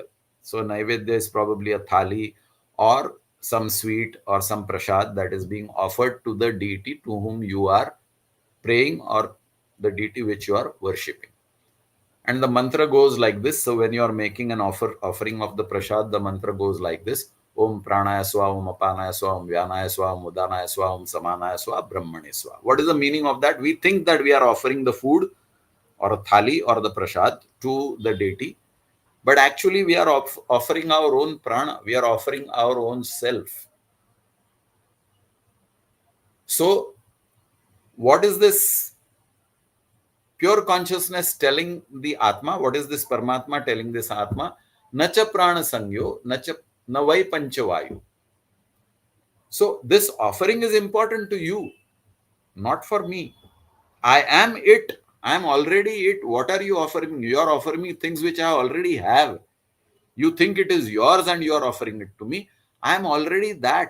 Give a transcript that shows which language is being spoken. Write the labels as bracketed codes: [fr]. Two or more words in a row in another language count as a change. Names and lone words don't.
[en] So naivedya is probably a thali or some sweet or some prasad that is being offered to the deity to whom you are praying, or the deity which you are worshipping. And the mantra goes like this. So when you are making an offering of the prasad, the mantra goes like this: [sa] ॐ प्राणाय स्वा, ॐ अपानाय स्वा, ॐ व्यानाय स्वा, ॐ उदानाय स्वा, ॐ समानाय स्वा, ब्रह्मणे स्वा. [en] What is the meaning of that? We think that we are offering the food or a thali or the prasad to the deity, but actually we are offering our own prana, we are offering our own self. So what is this pure consciousness telling the Atma? What is this Paramatma telling this Atma? [sa] नच प्राण संग्यो, नच नवै पञ्चवायु. [en] So this offering is important to you, not for me. I am it. I am already it. What are you offering me? You are offering me things which I already have. You think it is yours and you are offering it to me. I am already that.